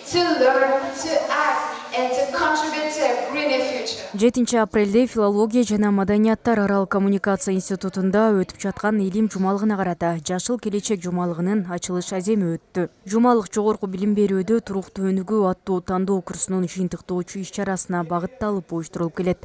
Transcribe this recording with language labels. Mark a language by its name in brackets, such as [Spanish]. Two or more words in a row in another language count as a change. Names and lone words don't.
[English] to learn, to act, and to contribute to a greener future. [Kyrgyz] 7 апрелде филология жана маданияттар аралык коммуникация институтунда өтүп жаткан илим жумалыгына карата Жашыл келечек жумалыгынын ачылыш аземи өттү. Жумалык жогорку билим берүүдө туруктуу өнүгүү аттуу тандоо курсунун жыйынтыктоочу иш-чарасына багытталып уюштурулуп келет.